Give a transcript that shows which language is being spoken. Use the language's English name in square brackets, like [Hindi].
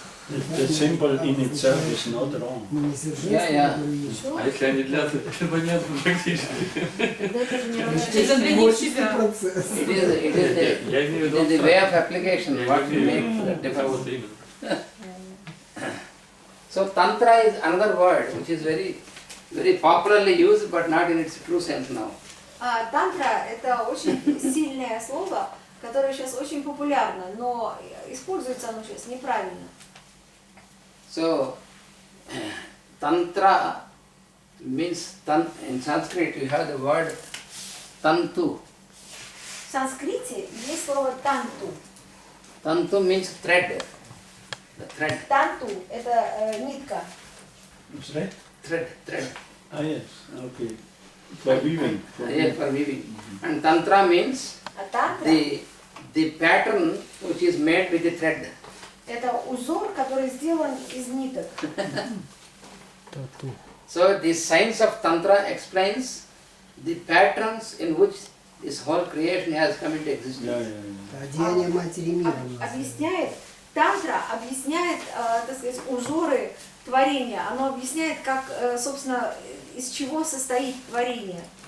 [English] The symbol in itself is not wrong. Yeah. [Russian] А если они длятся, это понятно практически. Это Творческий процесс. Я имею в [English] It is the way of application, what makes the difference. [Russian] вот именно. [English] So tantra is another word which is very popularly used but not in its true sense now. [Russian] Тантра – это очень сильное слово, которое сейчас очень популярно, но используется оно сейчас неправильно. [English] So tantra means in Sanskrit you have the word tantu. [Russian] В санскрите есть слово танту. [English] Tantu means thread. The thread. [Russian] Танту – это нитка. [English] That's right? Thread. Ah, yes, okay. For weaving. Yeah, for weaving. And tantra means [Russian] А тантра [English] the pattern which is made with the thread. [Russian] – это узор, который сделан из ниток. Тату. [English] So the science of tantra explains the patterns in which this whole creation has come into existence. Yeah. [Russian] Одеяние матери мира. Объясняет, тантра объясняет, так сказать, узоры творения. Оно объясняет, как, собственно, из чего состоит творение.